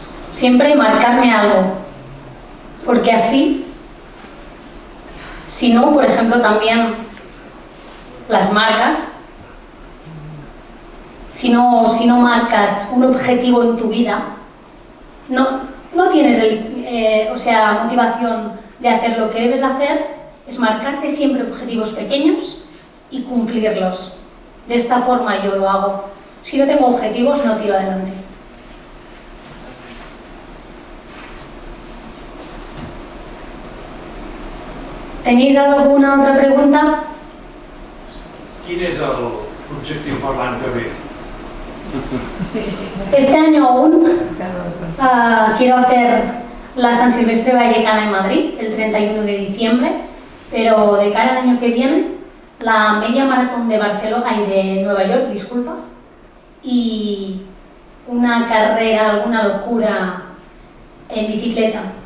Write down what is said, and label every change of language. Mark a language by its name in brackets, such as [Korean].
[Spanish] Siempre marcarme algo, porque así, si no, por ejemplo, también las marcas, si no marcas un objetivo en tu vida, no tienes motivación de hacer lo que debes hacer, es marcarte siempre objetivos pequeños y cumplirlos. De esta forma yo lo hago. Si no tengo objetivos, no tiro adelante. ¿Tenéis alguna otra pregunta? [Catalan] Quin és l'objectiu per l'any que ve? [Spanish] Este año aún quiero hacer la San Silvestre Vallecana en Madrid, el 31 de diciembre, pero de cara al año que viene, la media maratón de Barcelona y de Nueva York, disculpa, y una carrera, alguna locura en bicicleta.